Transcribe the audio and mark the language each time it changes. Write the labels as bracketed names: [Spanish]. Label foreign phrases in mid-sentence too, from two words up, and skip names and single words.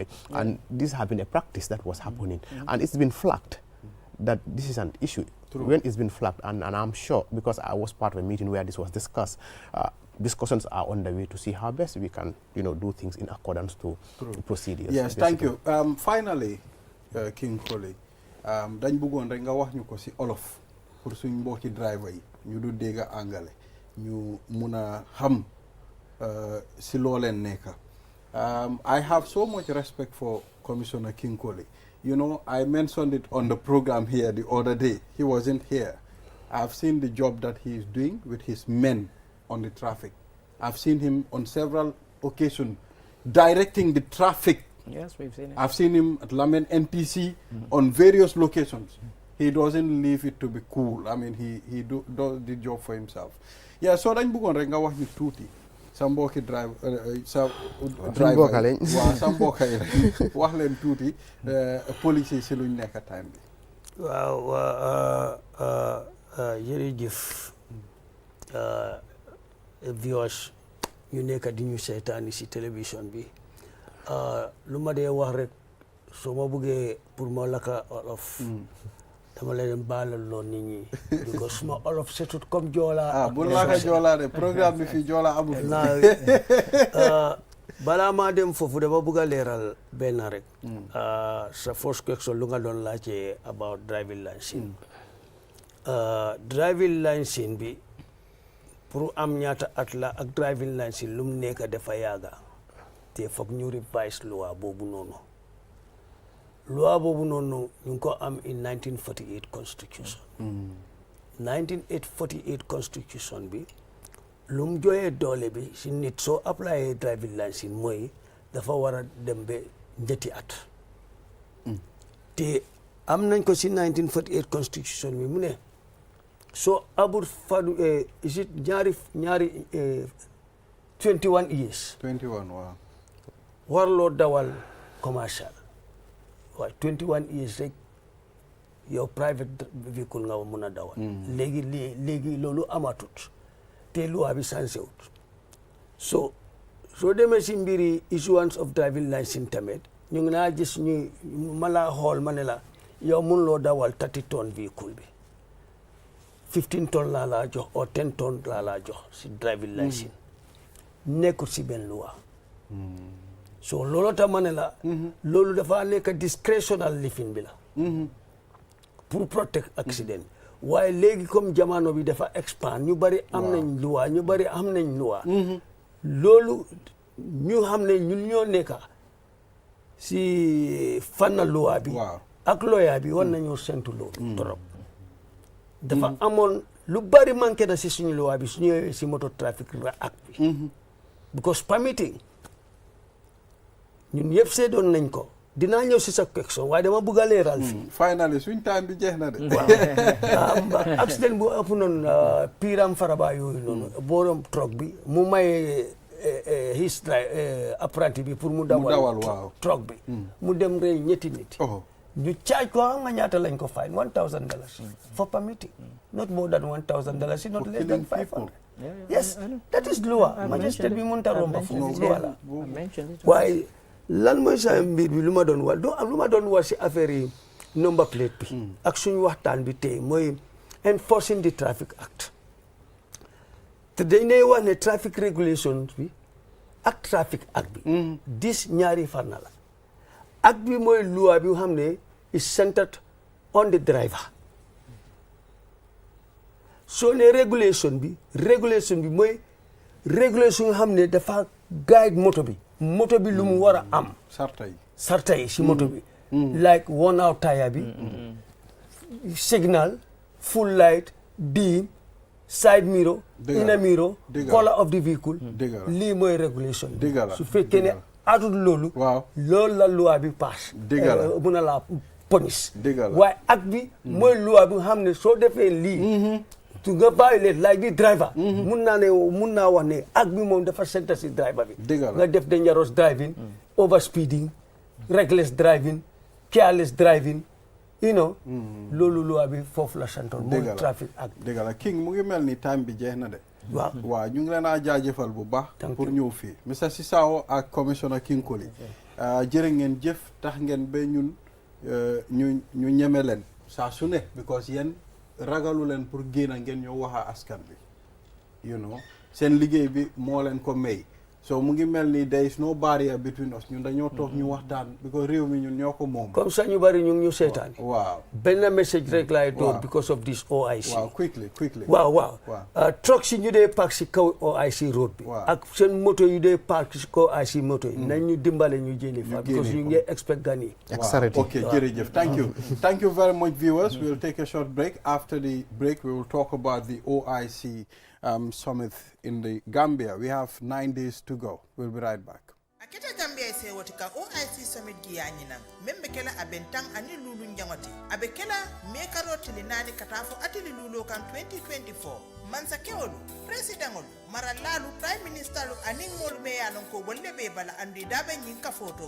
[English] And this has been a practice that was happening. And it's been flagged that this is an issue. When it's been flagged, and I'm sure, because I was part of a meeting where this was discussed, discussions are on the way to see how best we can, do things in accordance to procedures. Yes, thank you. [Wolof] Finally, King Colley, dañ bëggoon rek nga wax ñu ko ci olof pour suñ mbokki driver yi ñu du dégg angale ñu mëna xam ci looleen nekk. [English] I have so much respect for Commissioner King Colley. I mentioned it on the program here the other day. He wasn't here. I've seen the job that he is doing with his men on the traffic. I've seen him on several occasions directing the traffic. Yes, we've seen it. I've seen him at Lamen NPC on various locations. he doesn't leave it to be cool. I mean, he does the job for himself. [Wolof] Yeah, so dañ bëggoon rek nga wax ñu tuuti sa mbokki driver sa mbokk yi wax leen tuuti police yi si luñ nekk time bi. waaw jërëjëf viewers ñu nekk di ñu seetaani si télévision bi lu ma dee wax rek soo ma buggee pour ma laka olof dama leen baalal loon nit ñi because suma olof setut comme joola bu laka joola de programme bi fii joola amul balaa maa dem foofu dama bugg a leeral benn rek sa [English] first question [Wolof] lu nga doon laajte [English] about driving license driving license [Wolof] bi pour am ñaata at la ak [English] driving license [Wolof] lu mu nekk dafa yàgga te foog ñu revise loi boobu noonu ñu ngi ko am [English] in 1948 constitution 1948 constitution [Wolof] bi lu mu jooyee doole bi si nit soo applyé [English] driving license [Wolof] mooy dafa war a dem ba ñetti at te am nañ ko si [English] 1948 constitution [Wolof] bi mu ne soo abul fadu ñaari 21 years 21 waaw warloo dawal commercial waaye 21 years rek yow private véhicule nga mun a dawal léegi loolu amatut te loi bi changé wut soo demee si mbiri [English] issuance of driving license [Wolof] tamit ñu ngi naa gis ñu ma la xool ma ne la yow mun loo dawal 30 [French] tonnes véhicule [Wolof] bi 15 tonnes laa laa jox ou 10 tonnes laa laa jox si [English] driving license [Wolof] nekkul si benn loi so loolu tax ma ne la loolu dafa nekk discretional lifin bi la pour [English] protect accident [Wolof] waaye léegi comme jamono bi dafa expand ñu bari am nañ loi loolu ñu xam ne ñun ñoo nekk si fànn loi bi ak lawyer bi war nañoo sentu loolu trop dafa amoon lu bari manqué na si suñu loi bi suñu si [English] motor traffic act [Wolof] bi [English] because permitting [Wolof] ñun yëpp seedoon nañ ko dinaa ñëw si sa question waaye dama bëgg a leeral fii finally suñ time bi jeex na de waaw accident bu ëpp noonu piram faraba yooyu noonu borom truck bi mu may his apprenti bi pour mu dawal truck bi mu dem rey ñetti nit ñu charge ko xam nga ñaata lañ ko [English] fine $1,000 for permitting not more than $1,000 not less than 500 yes that is law magistrate [Wolof] bi mënta romba foofu loi la waaye lan mooy sa mbir bi lu ma doon wax lu ma doon wax si affaire yi [English] number plate [Wolof] bi ak suñu waxtaan bi tey mooy [English] enforcing the traffic act [Wolof] te dañ ne wax ne [English] traffic regulations [Wolof] bi ak [English] traffic act [Wolof] bi dis ñaari fànn la act bi mooy loi bi xam ne [English] is centered on the driver [Wolof] soo ne régulation bi mooy régulation nga xam ne dafa guide moto bi lu mu war a am sarta yi si moto bi [English] like worn out [Wolof] tire bi [English] signal full light beam side mirror inner mirror color of the vehicle [Wolof] lii mooy régulation bi su fekkee ne atul loolu la loi bi pass mun a la police waaye ak bi mooy loi bi nga xam ne soo defee lii tu nga [English] violate like the driver [Wolof] mun naa wax ne ak bi moom dafa senta si driver bi nga def [English] dangerous driving overspeeding reckless driving careless driving [Wolof] loolu loi bi foofu la santoon mooy traffic ak dëgg la King mu ngi mel ni time bi jeex na de waaw ñu ngi leen a jaajëfal bu baax pour ñëw fii Mr Sissaho ak commissioner King Koli jërë ngeen jëf tax ngeen ba ñun ñu ñeme leen saa su ne because yéen ragalu leen pour génn ngeen ñoo waxa askan bi seen liggéey bi moo leen ko may so mu ngi mel ni [English] there is no barrier between us [Wolof] ñun dañoo toog ñu waxtaan because réew mi ñun ñoo ko moom [French] comme ça [Wolof] ñu bari ñu ngi ñu seetaan waaw benn message rek laay door [English] because of this OIC [Wolof] waaw quickly waaw truck si ñu dee park si kaw OIC road bi ak seen moto yu dee park si kaw OIC moto yi nañ ñu dimbale ñu jëlee fa because ñu ngi expect gan yi [English] okay jërëjëf thank you very much viewers. We'll take a short break. After the break we will talk about the OIC Summit in the Gambia. We have 9 days to go. We'll be right back. [Mandingo] Akita Gambia se wotika OIC Summit giyanyina membe kela abentang ani lulu njangoti abekela mekaro tilinani katafo atili lulu kan 2024 mansa kewolu presidentolu maralalu [English] prime ministerlu [Mandingo] ani ngolu me yalon ko wolle be bala andi dabe nyinka foto